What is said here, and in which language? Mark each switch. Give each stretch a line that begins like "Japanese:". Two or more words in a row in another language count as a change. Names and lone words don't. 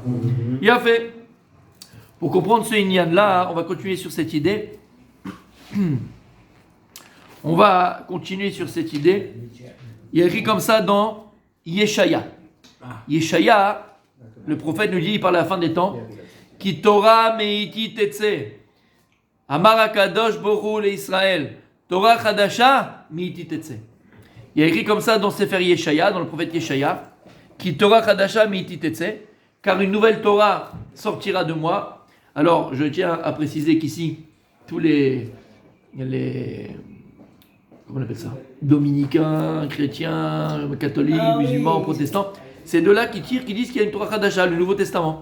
French: Il a fait. Pour comprendre ce inyan là, on va continuer sur cette idée. On va continuer sur cette idée. Il y a écrit comme ça dans Yeshaya. Yeshaya, le prophète nous dit, il parle à la fin des temps,
Hebrew: כי תורה מאתי תצא, אמר הקדוש ברוך הוא ישראל, תורה חדשה מאתי תצא.
French: Il y a écrit comme ça dans Sefer Yeshaya, dans le prophète Yeshaya,
Hebrew: Ki Torah Chadasha meiti tetse,
French: car une nouvelle Torah sortira de moi. Alors, je tiens à préciser qu'ici, tous les comment on appelle ça, dominicains, chrétiens, catholiques, musulmans, protestants, c'est de là qui tirent, qui disent qu'il y a une
Hebrew: Torah Chadasha,
French: le Nouveau Testament.